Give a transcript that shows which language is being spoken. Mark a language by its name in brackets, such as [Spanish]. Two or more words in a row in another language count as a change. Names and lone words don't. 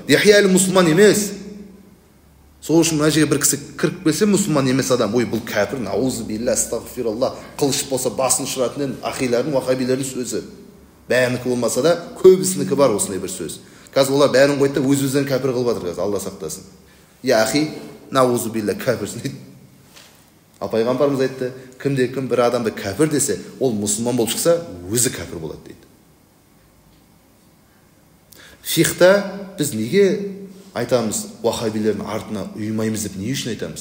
[Kazakh] Дихия әлі мұсылман емес. Сол үшін мына жерге бір кісі кіріп келсе, мұсылман емес адам, ой, бұл кәпір, [Arabic] نعوذ بالله أستغفر الله, [Kazakh] қылыш болса басын ұшыратын ахилардың, уахабилердің сөзі. Бәрінікі болмаса да, көбісінікі бар осындай бір сөз. Қазір олар бәрін қойды да өз-өздерін кәпір қылып жатыр қазір, Алла сақтасын. [Arabic] يا أخي نعوذ بالله, [Kazakh] кәпірсің дейді. Ал пайғамбарымыз айтты, кімде-кім бір адамды кәпір десе, ол мұсылман болып шықса, өзі кәпір болады дейді. Фихта біз неге айтамыз, уахабилердің артына ұйымаймыз деп не үшін айтамыз?